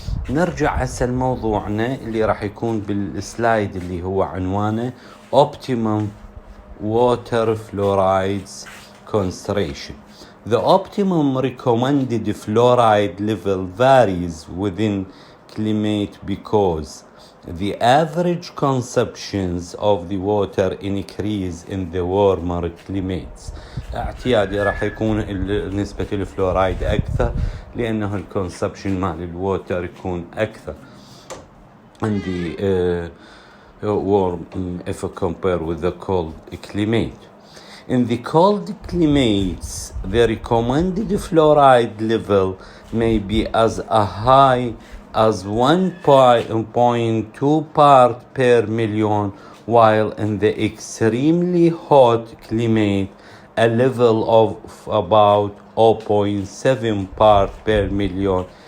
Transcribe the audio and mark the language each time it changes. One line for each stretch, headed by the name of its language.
Arabic: نرجع هسه لموضوعنا اللي راح يكون بالسلايد اللي هو عنوانه Optimum Water Fluorides Concentration.
English: The optimum recommended fluoride level varies within climate because the average consumptions of the water increase in the warmer climates.
Arabic: اعتيادي راح يكون نسبة الفلورايد أكثر لأنه الكونسبشن مال الووتر يكون أكثر
English: in the warm if compared with the cold climate. In the cold climates, the recommended fluoride level may be as high as 1.2 part per million, while in the extremely hot climate, a level of about 0.7 part per million